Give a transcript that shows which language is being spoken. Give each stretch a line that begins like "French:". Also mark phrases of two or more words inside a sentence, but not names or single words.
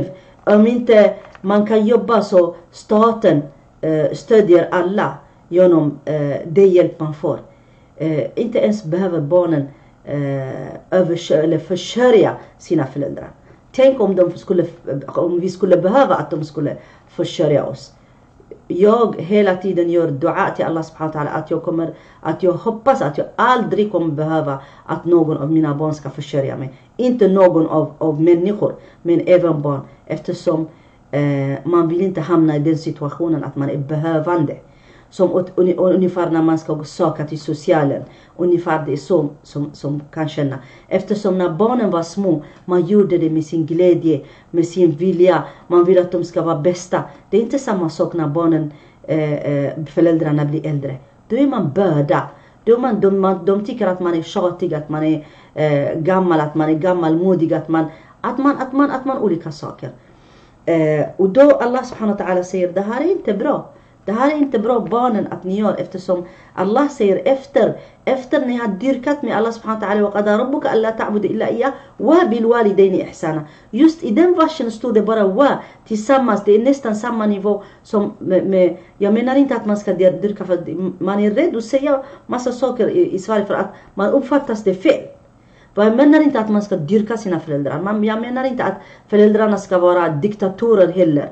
Swedish: Om inte man kan jobba, så staten stödjer alla genom det hjälp man får. Inte ens behöver barnen försörja sina föräldrar. Tänk om vi skulle behöva att de skulle försörja oss. Jag hela tiden gör dua till Allah
Arabic: سبحانه وتعالى
Swedish: att jag hoppas att jag aldrig kommer behöva att någon av mina barn ska försörja mig. Inte någon av människor, men även barn. Eftersom man vill inte hamna i den situationen att man är behövande. Som ungefär när man ska söka till socialen. Ungefär det är så som kan känna. Eftersom när barnen var små, man gjorde det med sin glädje, med sin vilja. Man vill att de ska vara bästa. Det är inte samma sak när föräldrarna blir äldre. Då är man börda. De tycker att man är tjatig, att man är gammal, att man är gammalmodig, att man olika saker. Och då Allah
Arabic: سبحانه وتعالى
Swedish: säger: det här är inte bra. Det här är inte bra barnen att ni gör, eftersom Allah säger efter ni har dyrkat med Allah
Arabic: سبحانه وتعالى: وقضى ربك ألا تعبدوا إلا إياه وبالوالدين إحسانا.
Swedish: Just i den versen stod det bara wa tillsammans. Det är nästan samma nivå som med jag menar inte att man ska dyrka, för man är rädd att säga massa saker i Sverige för att man uppfattas det fel. Jag menar inte att man ska dyrka sina föräldrar. Jag menar inte att föräldrarna ska vara diktatorer heller.